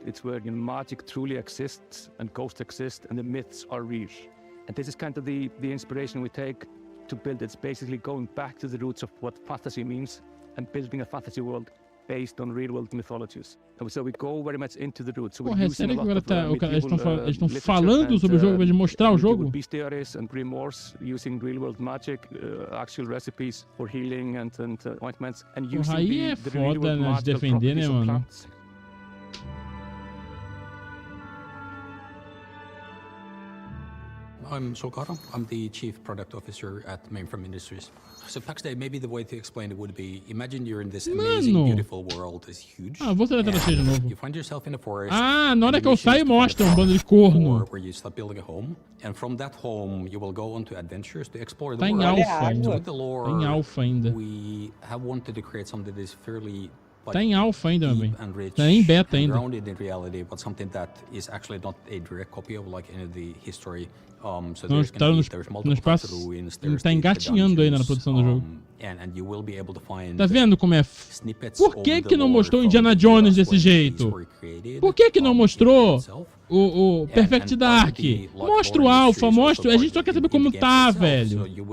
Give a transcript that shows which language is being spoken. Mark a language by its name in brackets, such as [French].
[English] It's where magic truly exists and ghosts exist and the myths are real. And this is kind of the inspiration we take to build. It's basically going back to the roots of what fantasy means and building a fantasy world based on real-world mythologies. So we go very much into the roots. So [Portuguese] porra, é sério que agora eles estão falando sobre o jogo, ao invés de mostrar o jogo? [English] Bestiaries and grimoires using real-world magic, actual recipes for healing and ointments, and using [Portuguese] porra, aí é foda, né, de defender, né, mano? [English] I'm Solkara. I'm the Chief Product Officer at Mainframe Industries. So Pax Day, maybe the way to explain it would be, imagine you're in this amazing, beautiful world. It's huge. [Portuguese] Ah, vou teletransportar de novo. [English] You find yourself in a forest. [Portuguese] Ah, na hora que eu saio mostra bando de corno. [English] Where you start building a home, and from that home you will go on to adventures to explore the [Portuguese] tá [English] world. [Portuguese] Em alfa ainda. [English] With the lore, [Portuguese] tá em alfa ainda. [English] We have wanted to create something that is fairly [Portuguese] tá em alfa ainda, meu bem. Tá em beta ainda. [English] Grounded in reality, but something that is actually not a direct copy of like any of the history. So [Portuguese] não, tá no espaço, tá engatinhando ainda na produção do jogo. Tá vendo como é? Por que não mostrou Indiana Jones desse jeito? Por que não mostrou o Perfect Dark? Mostra o Alpha, mostra. A gente só quer saber como tá, velho.